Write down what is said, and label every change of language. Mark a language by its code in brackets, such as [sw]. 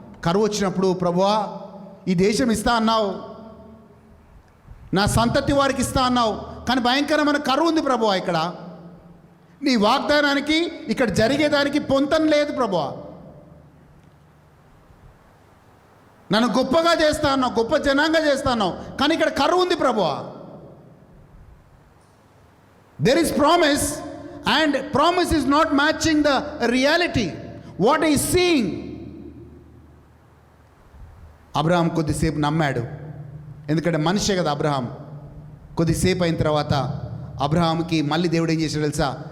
[te] కరువు వచ్చినప్పుడు, ప్రభువా ఈ దేశం ఇస్తా అన్నావు, నా సంతతి వారికి ఇస్తా అన్నావు, కానీ భయంకరమైన కరువు ఉంది ప్రభువా, ఇక్కడ నీ వాగ్దానానికి ఇక్కడ జరిగేదానికి పొంతం లేదు ప్రభువా, నన్ను గొప్పగా చేస్తా అన్నావు, గొప్ప జనాంగా చేస్తా అన్నావు, కానీ ఇక్కడ కరువు ఉంది ప్రభువా. [en] There is promise, and promise is not matching the reality. What he is seeing. [te] Abraham కొద్దిసేపు నమ్మాడు, ఎందుకంటే మనిషే కదా అబ్రహాం. కొద్దిసేపు అయిన తర్వాత అబ్రహాంకి మళ్ళీ దేవుడు ఏం చేశాడు తెలుసా?